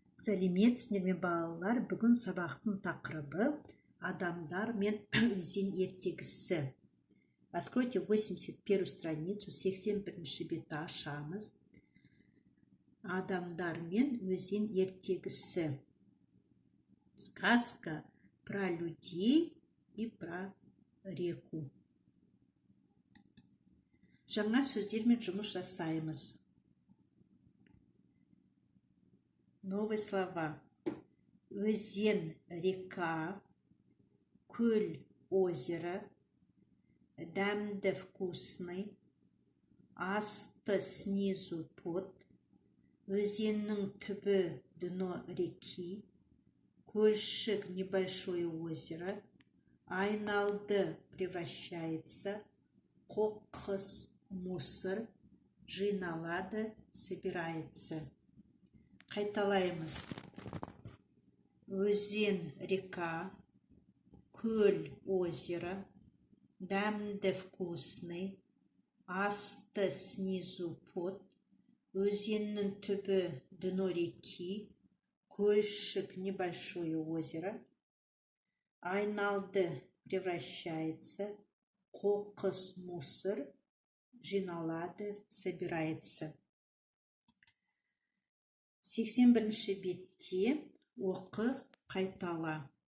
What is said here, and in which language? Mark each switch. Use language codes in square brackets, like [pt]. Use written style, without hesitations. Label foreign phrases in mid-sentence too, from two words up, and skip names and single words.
[kk] Сәлеметсіздер ме балалар? Бүгін сабақтың тақырыбы адамдар мен өзен ертегісі. [ru] Откройте 81 страницу, 81 [kk] бетті ашамыз. Адамдар мен өзен ертегісі. [ru] Сказка про людей и про реку. [kk] Жаңа сөздермен жұмыс жасаймыз. [ru] Новые слова. [kk] Өзен, река, көл, озеро, дәмді, вкусный, асты, [ru] снизу, под, [kk] өзеннің түбі, [ru] дно реки, көлшік, небольшое озеро, [kk] айналды, превращается, қоқыс, мусор, жиналады, собирается. Қайталаймыз. Өзен, река, көл, озеро, дәмді, вкусный, асты, [ru] снизу, под, [kk] өзеннің түбі, [ru] дно реки, көлшік, небольшое озеро, [kk] айналды, превращается, қоқыс, мусор, жиналады, собирается. 81 бетте оқы, қайтала.